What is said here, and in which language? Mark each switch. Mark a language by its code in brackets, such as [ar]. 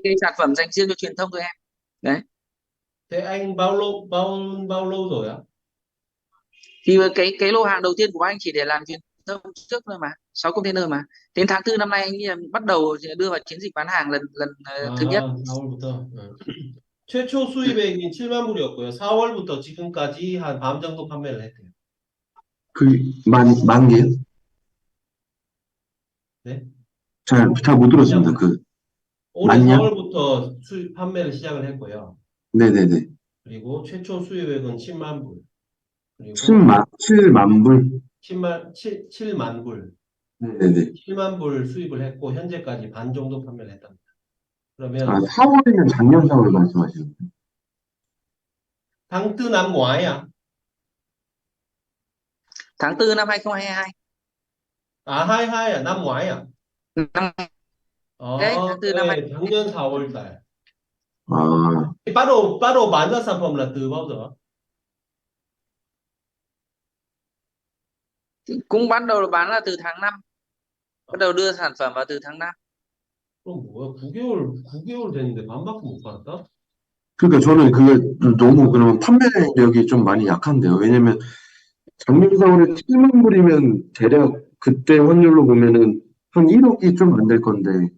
[vi] cái sản phẩm dành riêng cho truyền thông thôi em. Đấy, Thế anh bao lâu rồi á? thì cái lô hàng đầu tiên của anh chỉ để làm truyền thông trước thôi mà, 6 container mà. Đến tháng 4 năm nay anh nghĩ là bắt đầu đưa vào chiến dịch bán hàng lần lần thứ nhất. [ko] 아, 4월부터. 최초 수입액이 7만 불이었고요. 4월부터 지금까지 한 밤 정도 판매를 했대요. 만 개요? 네? 잘 못 들었습니다. 올해 만냥? 4월부터 수입 판매를 시작을 했고요. 네네네. 그리고 최초 수입액은 10만 불. 그리고 7만 불? 7만 불. 네네네. 7만 불 수입을 했고 현재까지 반 정도 판매를 했답니다. 아, 그러면 4월이면 작년 4월 말씀하시는 거예요? [vi] tháng tư năm ngoái à? Tháng 4 năm 2022. À 22 à, năm ngoái à? Năm đấy, tháng 4 năm 2. [ko] 네, 작년 4월 달. 아, [vi] bắt đầu bán ra sản phẩm là từ bao giờ? Cũng bắt đầu bán là từ tháng 5, bắt đầu đưa sản phẩm vào từ tháng 5. [ko] 그럼 뭐야? 9개월 됐는데 반밖에 못 받았다? 그러니까 저는 그게 너무 그러면 판매력이 좀 많이 약한데요. 왜냐면 작년 4월에 7만 불이면 대략 그때 환율로 보면은 한 1억이 좀 안 될 건데.